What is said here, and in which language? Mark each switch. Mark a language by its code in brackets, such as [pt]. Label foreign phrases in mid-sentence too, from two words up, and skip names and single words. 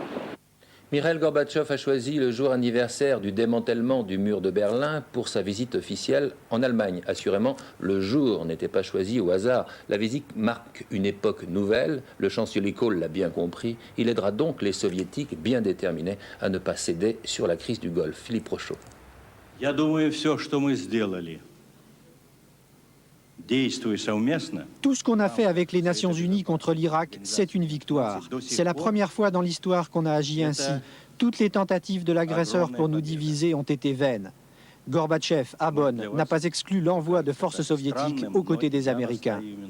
[fr] Mikhaïl Gorbatchev a choisi le jour anniversaire du démantèlement du mur de Berlin pour sa visite officielle en Allemagne. Assurément, le jour n'était pas choisi au hasard. La visite marque une époque nouvelle. Le chancelier Kohl l'a bien compris. Il aidera donc les soviétiques bien déterminés à ne pas céder sur la crise du Golfe. Philippe Rochaud. [ru] Я думаю, все, что мы сделали, [fr] Tout ce qu'on a fait avec les Nations Unies contre l'Irak, c'est une victoire. C'est la première fois dans l'histoire qu'on a agi ainsi. Toutes les tentatives de l'agresseur pour nous diviser ont été vaines. Gorbatchev, à Bonn, n'a pas exclu l'envoi de forces soviétiques aux côtés des Américains.